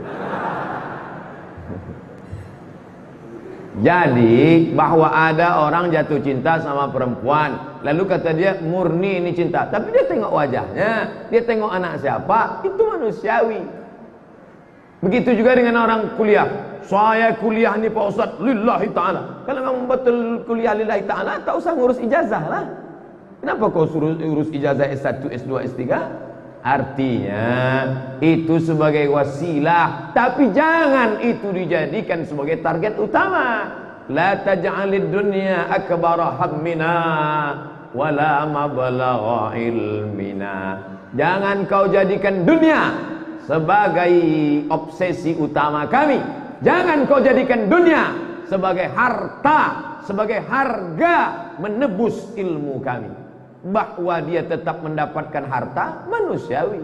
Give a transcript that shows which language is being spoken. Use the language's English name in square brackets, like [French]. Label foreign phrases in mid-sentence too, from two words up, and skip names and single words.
[Indonesian] Jadi bahwa ada orang jatuh cinta sama perempuan, lalu kata dia murni ini cinta, tapi dia tengok wajahnya, dia tengok anak siapa, itu manusiawi. Begitu juga dengan orang kuliah. Saya kuliah ni Pak Ustaz [Arabic] لله تعالى. [Indonesian] Kalau memang betul kuliah [Arabic] لله تعالى, [Indonesian] tak usah ngurus ijazah lah. Kenapa kau suruh urus ijazah S1, S2, S3? Artinya itu sebagai wasilah, tapi jangan itu dijadikan sebagai target utama. [Arabic] لا تجعل الدنيا أكبر همنا ولا مبلغ علمنا. [Indonesian] Jangan kau jadikan dunia sebagai obsesi utama kami. Jangan kau jadikan dunia sebagai harta, sebagai harga menebus ilmu kami. Bahwa dia tetap mendapatkan harta manusiawi.